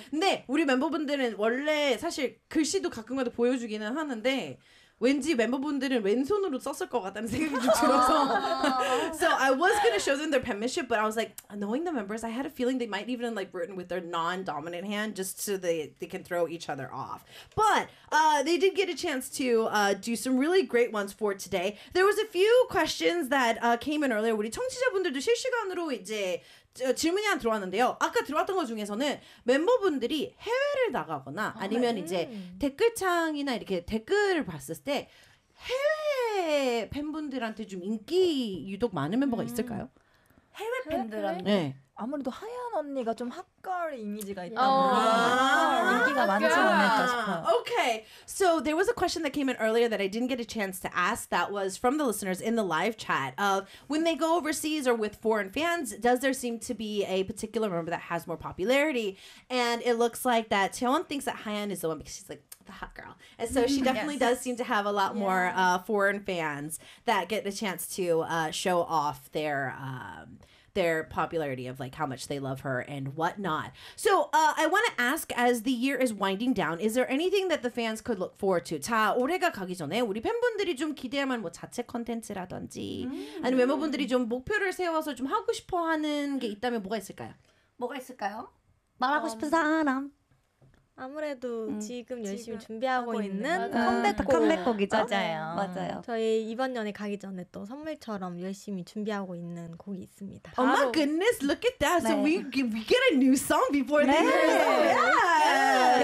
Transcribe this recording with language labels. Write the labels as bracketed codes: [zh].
[ko] 근데 우리 멤버분들은 원래 사실 글씨도 가끔가다 보여주기는 하는데 왠지 멤버분들은 왼손으로 썼을 것 같다는 생각이 좀 들어서 [en] So I was going to show them their penmanship but I was like knowing the members I had a feeling they might even like written with their non-dominant hand just so they can throw each other off. But they did get a chance to do some really great ones for today. There was a few questions that came in earlier. [ko] 우리 청취자분들도 실시간으로 이제 질문이 하나 들어왔는데요. 아까 들어왔던 것 중에서는 멤버분들이 해외를 나가거나 아니면 이제 댓글창이나 이렇게 댓글을 봤을 때 해외 팬분들한테 좀 인기 유독 많은 멤버가 있을까요? 해외 팬들한테? 네. 아무래도 하얀 언니가 좀 핫걸 이미지가 있다면 인기가 많지 않을까 싶어요. [en] Okay, so there was a question that came in earlier that I didn't get a chance to ask that was from the listeners in the live chat of when they go overseas or with foreign fans, does there seem to be a particular member that has more popularity? And it looks like that Taewon thinks that Haiyan is the one because she's like, hot girl. And so she definitely yes. does seem to have a lot yeah. more foreign fans that get the chance to show off their popularity of like how much they love her and whatnot. So I want to ask as the year is winding down, is there anything that the fans could look forward to? [ko] 자, 올해가 가기 전에 우리 팬분들이 좀 기대하면 뭐 자체 콘텐츠라든지 아니면 멤버분들이 좀 목표를 세워서 좀 하고 싶어 하는 게 있다면 뭐가 있을까요? 뭐가 있을까요? 말하고 싶은 사람. 아무래도 지금 열심히 지금 준비하고 있는 컴백곡이죠. 맞아요. 맞아요. 저희 이번 연에 가기 전에 또 선물처럼 열심히 준비하고 있는 곡이 있습니다. [en] Oh my goodness, look at that. 네. So we get a new song before the year.